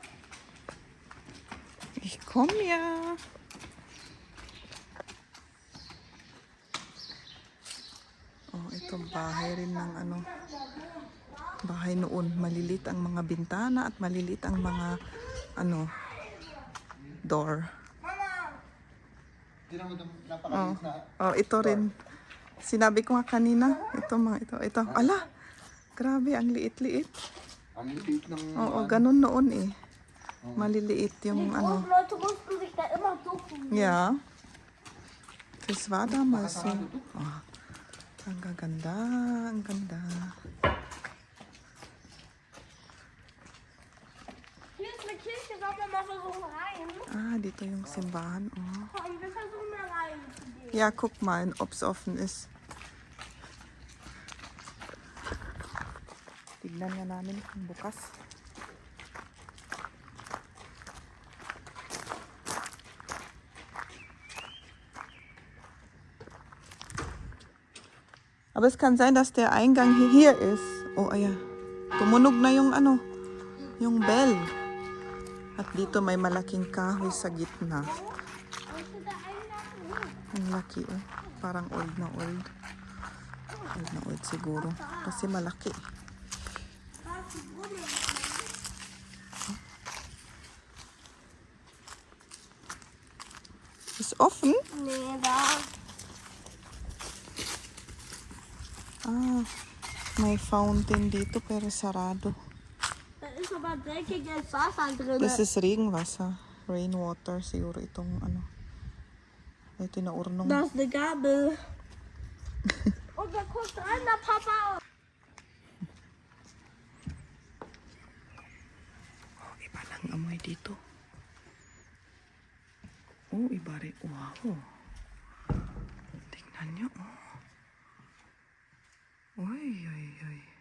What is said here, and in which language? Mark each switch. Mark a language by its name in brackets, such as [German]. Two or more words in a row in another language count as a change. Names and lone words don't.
[German] Ich komme ja. [Filipino] Oh, ito bahay rin ng bahay noon. Malilit ang mga bintana at malilit ang mga door. Oh, oh, ito rin. Sinabi ko nga kanina, ito. Ala, grabe, ang liit-liit. Ang liit ng... Oo, ganun noon eh. Maliliit yung [German] Und Leute mussten sich da immer ducken. Ja. Das war damals so. [Filipino] Oh, ang ganda, ang ganda. [German] ich jetzt auch mal versuchen rein. [Filipino] Ah, dito yung simbahan. Oh. [German] Komm, wir versuchen mal rein zu gehen. Ja, guck mal, ob's offen ist. [Filipino] Tignan nga namin kung bukas. [German] Aber es kann sein, dass der Eingang hier ist. [Filipino] Oh, ayan. Tumunog na yung ano, yung bell. At dito may malaking kahoy sa gitna. [German] Also der Eingang. [Filipino] Ang laki, oh. Parang old na old. Old na old siguro. Kasi malaki. [German] Was ist Brunnen? Ist offen? Nee, da. [Filipino] Ah, may fountain dito pero sarado. [German] Da ist aber dreckiges Wasser drin. [English] This is [Filipino] Regenwasser. Rainwater siguro itong ano. Ito na urnong. [German] Da ist eine Gabel. Und da guckt rein, der Papa. [Filipino] Oh, iba ng amoy dito. Oh, iba rin. Wow. Tingnan nyo, oh. Uy, uy, uy.